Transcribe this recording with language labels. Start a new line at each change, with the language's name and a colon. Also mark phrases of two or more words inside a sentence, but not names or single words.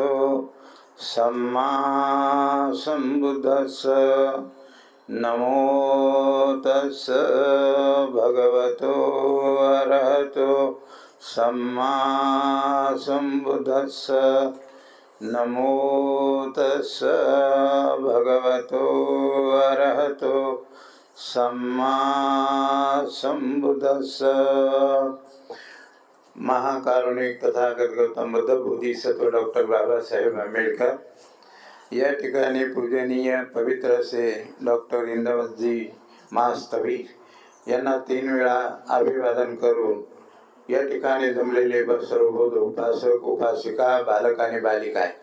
Pali: सम्मा सम्बुद्धस्स नमो तस्स भगवतो अरहतो सम्मा सम्बुद्धस्स नमो तस्स भगवतो अरहतो सम्मा सम्बुद्धस्स।
Marathi: महाकारुणिक तथागत गौतम बुद्ध बोधिसत्व डॉक्टर बाबासाहेब आंबेडकर या ठिकाणी पूजनीय पवित्र असे डॉक्टर इंद्रवतजी महास्तवीर यांना 3 वेळा अभिवादन करून या ठिकाणी जमलेले सर्व बौद्ध उपासक उपासिका बालक आणि बालिका आहे।